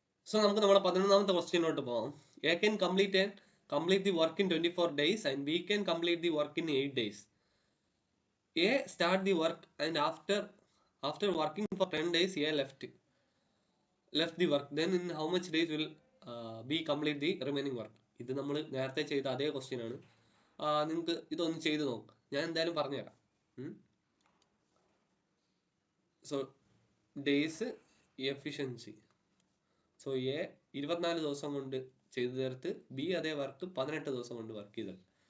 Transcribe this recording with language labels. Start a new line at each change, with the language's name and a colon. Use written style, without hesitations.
Malayalam: So നമുക്ക് നമ്മുടെ 11ാമത്തെ ക്വസ്റ്റ്യനിലോട്ട് പോകാം.
English: A can complete the work in 24 days and B can complete the work in 8 days. A start the work and after working for 10 days A left the work. Then in how much days will B complete the remaining work?
Malayalam: ഇത് നമ്മൾ നേരത്തെ ചെയ്ത അതേ question ആണ്. നിങ്ങൾക്ക് ഇതൊന്ന് ചെയ്ത് നോക്കാം. ഞാൻ എന്തായാലും പറഞ്ഞുതരാം. So days, efficiency. So A 24 ദിവസം കൊണ്ട് ചെയ്തു തീർത്ത് ബി അതേ വർക്ക് 18 ദിവസം കൊണ്ട് വർക്ക് ചെയ്തത്.